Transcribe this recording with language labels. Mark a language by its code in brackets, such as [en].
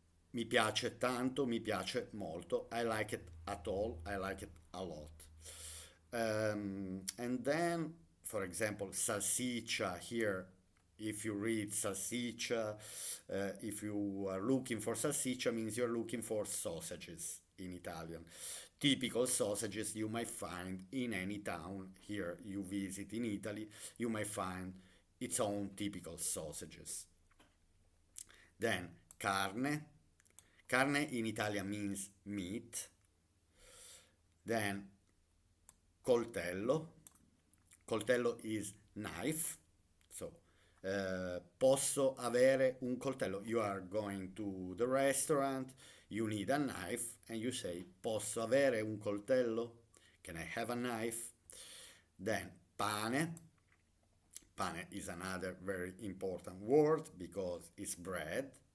[it] Mi piace tanto, mi piace molto. [en] I like it at all, I like it a lot. And then, for example, salsiccia here. If you read salsiccia, if you are looking for salsiccia, means you're looking for sausages in Italian. Typical sausages you might find in any town here you visit in Italy. You might find its own typical sausages. Then carne. Carne in Italian means meat. Then coltello. Coltello is knife. [it] So posso avere un coltello. [en] You are going to the restaurant, you need a knife, and you say [it] posso avere un coltello? [en] Can I have a knife? Then pane. Pane is another very important word because it's bread.